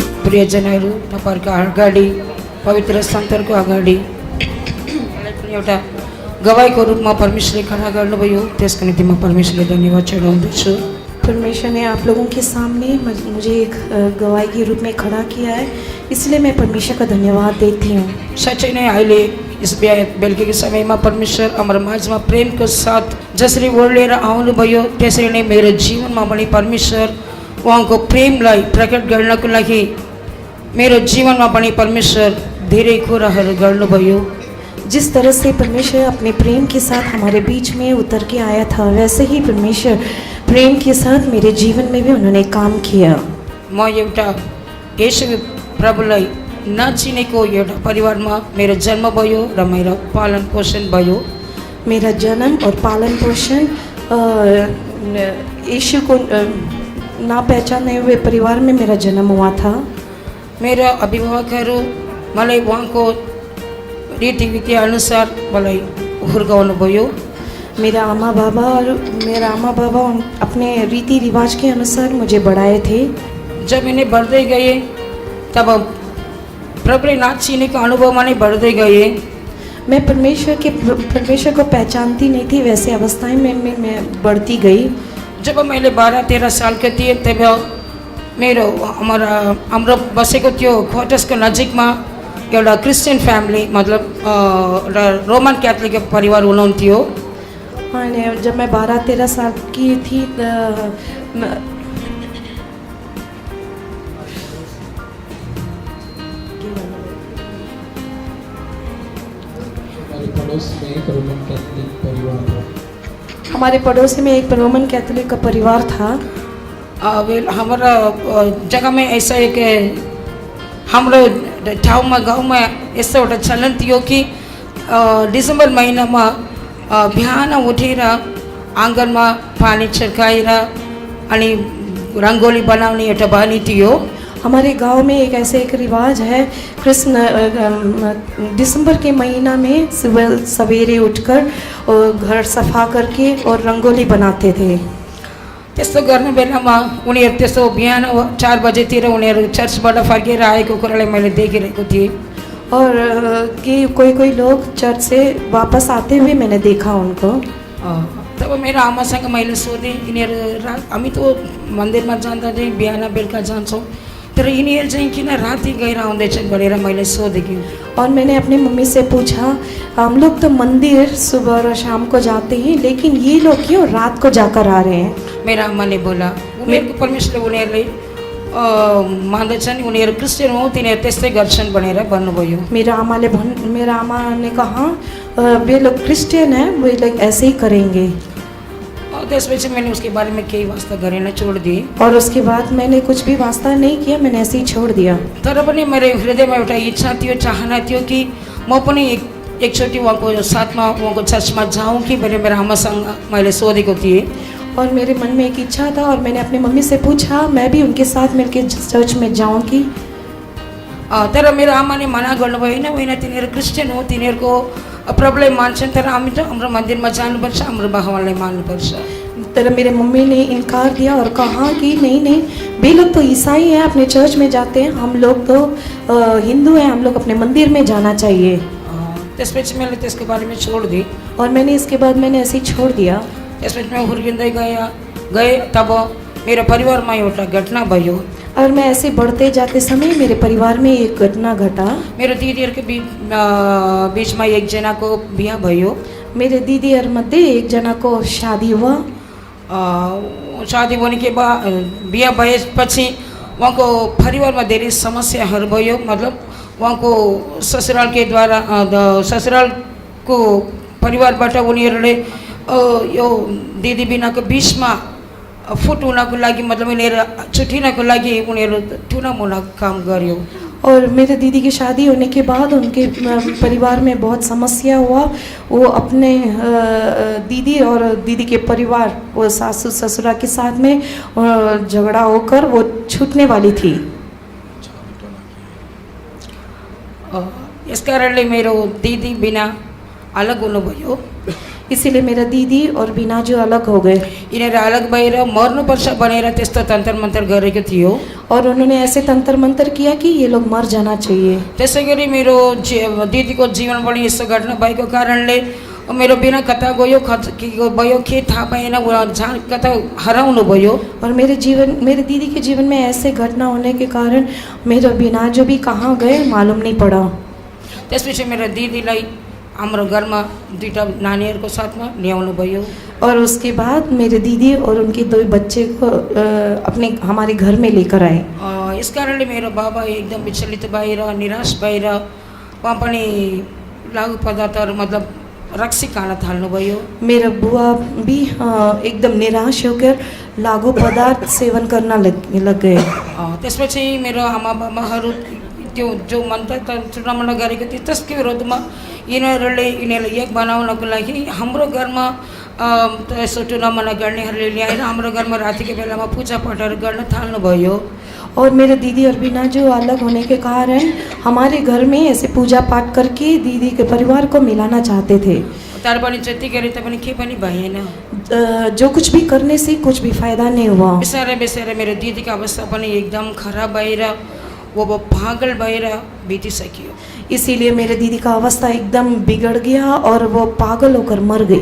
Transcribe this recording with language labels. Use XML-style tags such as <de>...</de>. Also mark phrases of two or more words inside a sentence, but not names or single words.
<ne>प्रियजनहरू तपाईँहरूको अगाडि पवित्र सन्तहरूको अगाडि मलाई पनि एउटा गवाईको रूपमा परमेश्वरले खडा गर्नुभयो, त्यसको निम्ति म परमेश्वरले धन्यवाद चढाउँदछु।</ne> <hi>परमेश्वर ने आप लोगों के सामने मुझे एक गवाही के रूप में खड़ा किया है, इसलिए मैं परमेश्वर का धन्यवाद देती हूँ।</hi> <ne>साँच्चै नै अहिले यस बेलुकीको समयमा परमेश्वर हाम्रो माझमा प्रेमको साथ जसरी ओर्लेर आउनुभयो, त्यसरी नै मेरो जीवनमा पनि परमेश्वर उहाँको प्रेमलाई प्रकट गर्नको लागि मेरो जीवनमा पनि परमेश्वर धेरै कुराहरू गर्नुभयो।</ne> <hi>जिस तरह से परमेश्वर अपने प्रेम के साथ हमारे बीच में उतर के आया था, वैसे ही परमेश्वर प्रेम के साथ मेरे जीवन में भी उन्होंने काम किया।</hi> <ne>म एउटा येशू प्रभुलाई नचिनेको एउटा परिवारमा मेरो जन्म भयो र मेरो पालन पोषण भयो।</ne> <hi>मेरा जन्म और पालन पोषण यीशु को ना पहचाने हुए परिवार में मेरा जन्म हुआ था।</hi> <ne>मेरा अभिभावकहरू मलाई उहाँको रीतिविधि अनुसार मलाई हुर्काउनु भयो।</ne> <hi>मेरा आमा बाबा अपने रीति रिवाज के अनुसार मुझे बढ़ाए थे। जब मैंने बढ़ते गए तब</hi> <ne>प्रभुले नाचिनेको अनुभवमा नै</ne> <hi>बढ़ते गए। मैं परमेश्वर को पहचानती नहीं थी, वैसे अवस्थाएं में मैं बढ़ती गई।</hi> <ne>जब मैले 12-13 सालको थिएँ तब मेरो हाम्रो बसेको त्यो क्वार्टर्सको नजिकमा एउटा क्रिस्चियन फ्यामिली मतलब रोमन क्याथोलिक परिवार हुनुहुन्थ्यो।</ne> <hi>अनि जब मैं 12-13 साल की थी हमारे पड़ोस में एक रोमन कैथोलिक का परिवार था। हमारा जगह में ऐसा एक</hi> <ne>हाम्रो ठाउँमा गाउँमा यस्तो एउटा चलन थियो कि डिसेम्बर महिनामा बिहान उठेर आँगनमा पानी छिर्काएर अनि रङ्गोली बनाउने एउटा बानी थियो।</ne> <hi>हमारे गांव में एक ऐसे एक रिवाज है, दिसंबर के महीना में सुबह सवेरे उठकर और घर सफा करके और रंगोली बनाते थे।</hi> <ne>त्यस्तो गर्ने बेलामा उनीहरू त्यस्तो बिहान 4 बजेतिर उनीहरू चर्चबाट फर्केर आएको कुरालाई मैले देखिरहेको थिएँ।</ne> <hi>और कि कोई लोग चर्च से वापस आते हुए मैंने देखा उनको।</hi> <ne>तब मेरो आमासँग मैले सोधेँ, यिनीहरू हामी त मन्दिरमा जाँदा चाहिँ बिहान बेलुका जान्छौँ, तर यिनीहरू चाहिँ किन राति गएर आउँदैछन् भनेर मैले सोधेँ।</ne> <hi>और मैंने अपनी मम्मी से पूछा, हम लोग तो मंदिर सुबह और शाम को जाते हैं, लेकिन ये लोग क्यों रात को जाकर आ रहे हैं?</hi> <ne>मेरा आमाले बोला, उनीहरूको परमेश्वरले उनीहरूले मान्दछन्, उनीहरू क्रिस्चियन हो, तिनीहरू त्यस्तै गर्छन् भनेर भन्नुभयो।</ne> <hi>मेरा आमा ने कहा वे लोग क्रिस्चियन हैं, वे लोग ऐसे ही करेंगे। त्यसपछि मैंने उसके बारे में</hi> <ne>केही वास्ता गरेन,</ne> <hi>छोड़ दिए। और उसके बाद मैंने कुछ भी वास्ता नहीं किया, मैंने ऐसे ही छोड़ दिया।</hi> <ne>तर पनि मेरो हृदयमा एउटा इच्छा थियो, चाहना थियो कि म पनि एकचोटि उहाँको साथमा उहाँको चर्चमा जाऊँ कि भनेर मेरो आमासँग मैले सोधेको थिएँ।</ne> <hi>और मेरे मन में एक इच्छा था और मैंने अपनी मम्मी से पूछा मैं भी उनके साथ मिलकर चर्च में जाऊँ कि।</hi> <ne>तर मेरो आमाले मना गर्नुभयो, होइन तिनीहरू क्रिस्चियन हो, तिनीहरूको प्रभुलाई मान्छन्, तर हामी त हाम्रो मन्दिरमा जानुपर्छ, हाम्रो भगवानलाई मान्नुपर्छ।</ne> <hi>तर मेरे मम्मी ने इनकार दिया और कहा कि नहीं, वे लोग तो ईसाई हैं, अपने चर्च में जाते हैं, हम लोग तो हिंदू हैं, हम लोग अपने मंदिर में जाना चाहिए।</hi> <ne>त्यसपछि मैले त्यसको बारेमा छोड दिएँ।</ne> <hi>और मैंने इसके बाद मैंने ऐसे ही छोड़ दिया।</hi> <ne>त्यसपछि मैं हुर्किँदै गए तब मेरो परिवारमा एउटा घटना भयो।</ne> <hi>और मैं ऐसे बढ़ते जाते समय मेरे परिवार में एक घटना घटा।</hi> <ne>मेरो दिदीहरूको बीचमा एकजनाको बिहा भयो।</ne> <hi>मेरे</hi> <ne>दीदीहरु मध्ये एक जना</ne> <hi>को शादी हुआ। शादी होने के बाद</hi> <ne>बिहा भएपछि उहाँको परिवारमा धेरै समस्याहरू भयो। मतलब उहाँको ससुरालको परिवारबाट उनीहरूले यो दिदी बिनाको बिचमा फुट हुनको लागि, मतलब उनीहरू छुट्टिनको लागि उनीहरू टुनामुना काम गर्यो।</ne> <hi>और मेरे दीदी की शादी होने के बाद उनके परिवार में बहुत समस्या हुआ। वो अपने दीदी और दीदी के परिवार, वो सासू ससुरा के साथ में झगड़ा होकर वो छूटने वाली थी।</hi> <ne>इस कारणले मेरो दिदी बिना अलग हुनुभयो।</ne> <hi>इसीलिए मेरा दीदी और बिनाजु अलग हो गए</hi> <ne>यिनीहरू अलग भएर मर्नुपर्छ भनेर त्यस्तो तन्त्र मन्त्र गरेको थियो।</ne> <hi>और उन्होंने ऐसे तंत्र मंत्र किया कि ये लोग मर जाना चाहिए।</hi> <ne>त्यसै गरी मेरो दिदीको जीवन पनि यस्तो घटना भएको कारणले मेरो बिना कता गयो के भयो के थाहा पाएन, जहाँ कता हराउनु भयो।</ne> <hi>और मेरे दीदी के जीवन में ऐसे घटना होने के कारण मेरा बिनाजु भी कहाँ गए मालूम नहीं पड़ा।</hi> <ne>त्यसपछि मेरो दिदीलाई हाम्रो घरमा दुईटा नानीहरूको साथमा ल्याउनु भयो।</ne> <hi>और उसके बाद मेरे दीदी और उनके 2 बच्चे को हमारे घर में लेकर आए।</hi> <ne>यस कारणले मेरो बाबा एकदम विचलित भएर निराश भएर उहाँ पनि लागु पदार्थहरू मतलब रक्सी खान थाल्नुभयो।</ne> <hi>मेरा बुआ भी एकदम निराश होकर लागू पदार्थ सेवन करना लग गए।</hi> <ne>त्यसपछि मेरो आमा बाबाहरू त्यो जो मन्त्र चुनावना गरेको थियो त्यसको विरोधमा यिनीहरूलाई एक बनाउनको लागि हाम्रो घरमा यसो टुनामना गर्नेहरूले ल्याएर हाम्रो घरमा रातिको बेलामा पूजापाठहरू गर्न थाल्नुभयो।</ne> <hi>और मेरे दीदी और बिनाजु अलग होने के कारण हमारे घर में ऐसे पूजा पाठ करके दीदी के परिवार को मिलाना चाहते थे।</hi> <ne>तर पनि जति गरे तापनि के पनि भएन।</ne> <hi>जो कुछ भी करने से कुछ भी फायदा नहीं हुआ।</hi> <ne>बिस्तारै बिस्तारै मेरो दिदीको अवस्था पनि एकदम खराब भएर वो पागल भएर बितिसक्यो।</ne> <hi>इसीलिए मेरे दीदी का अवस्था एकदम बिगड़ गया और वो पागल होकर मर गई।</hi>